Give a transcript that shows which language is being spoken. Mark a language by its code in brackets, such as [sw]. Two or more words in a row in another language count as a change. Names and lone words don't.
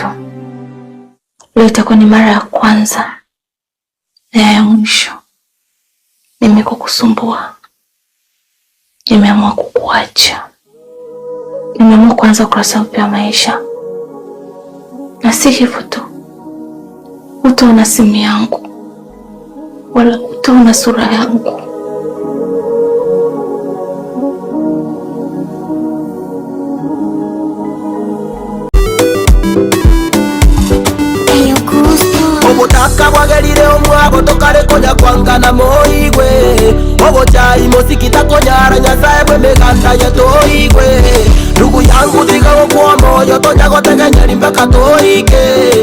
[sw] Leo itakuwa ni mara ya kwanza na ya mwisho nimekukusumbua. Nimeamua kukuacha. Nimeamua kuanza ukurasa mpya wa maisha. Na si hivyo tu, utaona simu yangu wala utaona sura yangu. [guz] Obutaka bwagerire omwabo tokale konya kwangana moigwe. Obochai mosikita konyara nyasaye bwe meganda yatoigwe. [sw] Ndugu yangu [guz] thiga gukwa moyo tonya gotegenya mpaka toike.